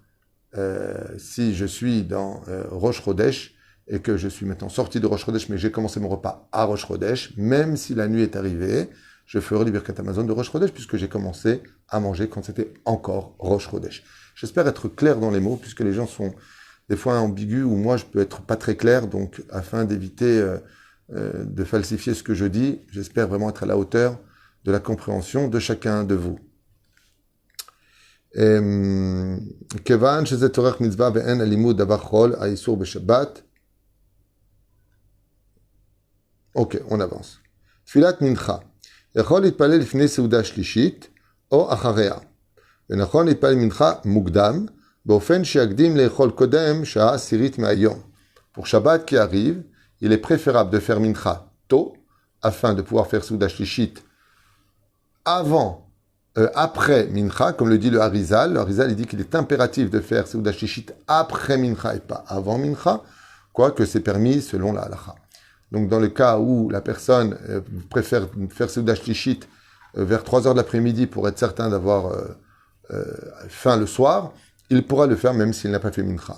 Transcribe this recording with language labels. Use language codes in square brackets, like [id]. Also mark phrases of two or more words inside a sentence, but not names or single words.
[fr] Si je suis dans [he] ראש חודש [fr] et que je suis maintenant sorti de [he] ראש חודש, [fr] mais j'ai commencé mon repas à [he] ראש חודש, [fr] même si la nuit est arrivée, je ferai le [he] ברכת המזון [fr] de [he] ראש חודש [fr] puisque j'ai commencé à manger quand c'était encore [he] ראש חודש. [fr] J'espère être clair dans les mots puisque les gens sont des fois ambigus ou moi je peux être pas très clair, donc afin d'éviter de falsifier ce que je dis, j'espère vraiment être à la hauteur de la compréhension de chacun de vous. [he] כיוון שזה צורך מצווה ואין הלימוד דבר חול, האיסור בשבת. אוקיי, [fr] on avance. [he] תפילת מנחה. יכול להתפלל לפני סעודה שלישית או אחריה. ונכון להתפלל מנחה מוקדם, באופן שיקדים לאכול קודם שעה עשירית מהיום. [fr] Pour Shabbat qui arrive, il est préférable de faire mincha tôt, afin de pouvoir faire [he] סעודה שלישית [fr] après Mincha, comme le dit le Harizal. Le Harizal, il dit qu'il est impératif de faire [he] סעודה שלישית [fr] après Mincha et pas avant Mincha, quoique c'est permis selon la halacha. Donc, dans le cas où la personne préfère faire [he] סעודה שלישית [fr] vers 3 heures de l'après-midi pour être certain d'avoir faim le soir, il pourra le faire même s'il n'a pas fait Mincha.